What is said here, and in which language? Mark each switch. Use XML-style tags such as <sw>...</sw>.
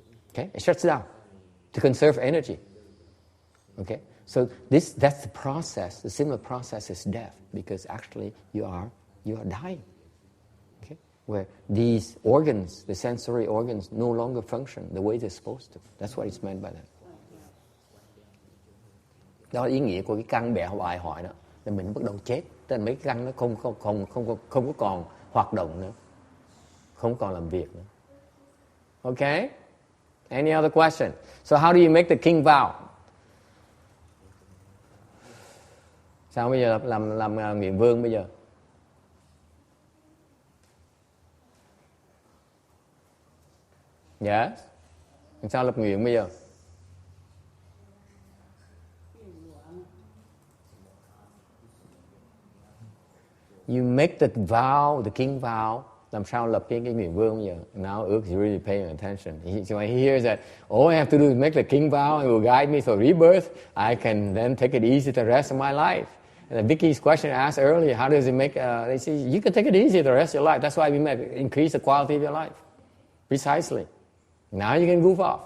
<en>Okay, it shuts down to conserve energy. Okay, so that's the process. The similar process is death, because actually you are dying. Okay, where these organs, the sensory organs, no longer function the way they're supposed to. That's what it's meant by that.</en> <vi>Đó là ý nghĩa của cái căn bẹ hoại hoại đó. Là mình bắt đầu chết, tức là mấy cái căn nó không có còn hoạt động nữa, không còn làm việc nữa.</vi> <en>Okay? Any other question? So how do you make the king vow?</en> <vi>Sao bây giờ làm nguyện vương bây giờ? Yes. Sao lập nguyện bây giờ?</vi> <en>You make the vow, the king vow.</en> <vi>Làm sao lập cái nguyện vương bây giờ?</vi> <en>Now Ước is really paying attention. So he hears that, all I have to do is make the king vow and it will guide me for rebirth. I can then take it easy the rest of my life. And Vicky's question asked earlier, how does it make, they say, you can take it easy the rest of your life. That's why we make increase the quality of your life. Precisely. Now you can goof off.</en>